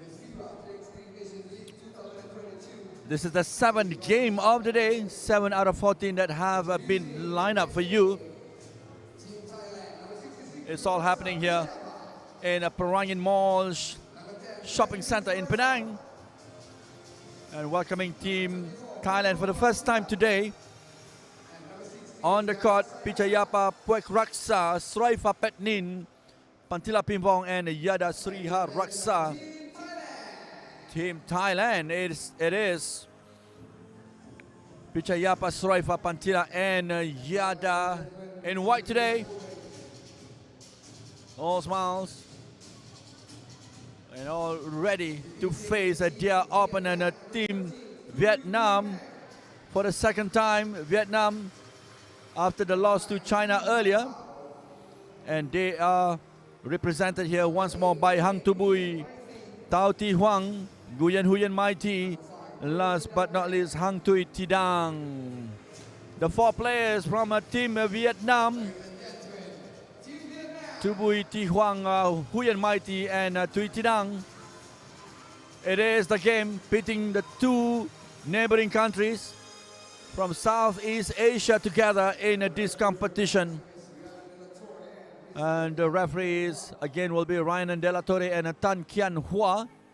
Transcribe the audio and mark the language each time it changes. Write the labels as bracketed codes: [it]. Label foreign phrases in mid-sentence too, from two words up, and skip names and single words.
[en] This is the 7th game of the day, 7 out of 14 that have been lined up for you. It's all happening here in a Penang Mall shopping center in Penang. And welcoming team Thailand for the first time today. On the court, Pichayapa Puek Raksa, Sroifa Petnin, Pantila Pimbong and Yada Sriha Raksa. Team Thailand, it is Pichayapa, Sroifa, Pantila and Yada in white today. All smiles and all ready to face a dear opponent, team Vietnam. For the second time, Vietnam after the loss to China earlier. And they are represented here once more by Hang Tu Bui, Tao Ti Huang, Nguyen Huyen Mai Thi, and last but not least, Hang Tui Tidang. The 4 players from team Vietnam, Tu Bui, Ti Huang, Huyen Mai Thi, and Tui Tidang. It is the game pitting the 2 neighboring countries from Southeast Asia together in this competition. And the referees again will be Ryan Della Torre and Tan Kian Hua.